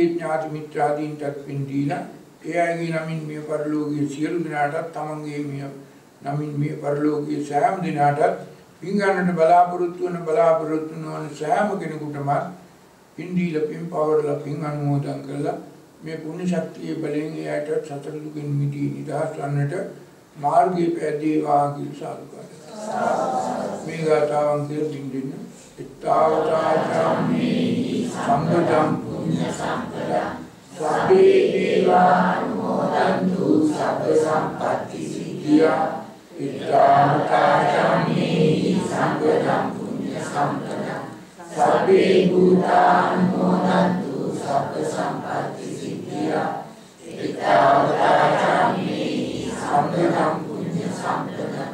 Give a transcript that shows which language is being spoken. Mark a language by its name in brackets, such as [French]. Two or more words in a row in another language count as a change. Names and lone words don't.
[Sinhala] ඥාති මිත්‍රාදීන්ටත් පින් දීලා එයාගේ නමින් මේ පරිලෝකීය සියලු දිනාටත් තමන්ගේ මේ නමින් මේ පරිලෝකීය සෑම දිනාටත් පින් ගන්නට බලාපොරොත්තු වන සෑම කෙනෙකුටම පින් දීලා පින් පවරලා පින් අනුමෝදන් කළා මේ පුණ්‍ය ශක්තිය බලයෙන් එයාට සතර දුකින් මිදී නිදහස් වන්නට මාර්ගයේ පැදේවා කියලා සාදුකාරය. මේ ගාථාවන් කියලා දින්දින්න [Pali] ඉත්තාවතාචාමේ සම්පදම් පුඤ්ඤ සම්පදම් සබ්බේ දේවානුමෝදන්තු සබ්බ සම්පත්ති සිද්ධියා ඉත්තාවතාචාමේ සම්පදම් පුඤ්ඤ සම්පදම් සබ්බේ භූතානුමෝදන්තු සබ්බ සම්පත්ති සිද්ධියා ඉත්තාවතාචාමේ සම්පදම් පුඤ්ඤ සම්පදම්